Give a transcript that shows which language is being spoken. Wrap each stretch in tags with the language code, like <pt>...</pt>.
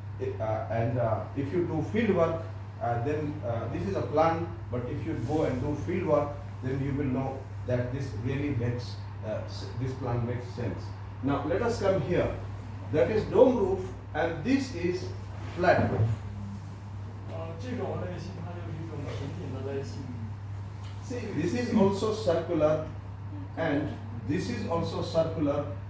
<en>If you do field work, then this is a plan. But if you go and do field work, then you will know that this really makes this plan makes sense. Now let us come here. That is dome roof, and this is flat roof.</en> <zh>这种类型它就是一种平顶的类型。</zh> <en>See, this is also circular, and this is also circular.</en>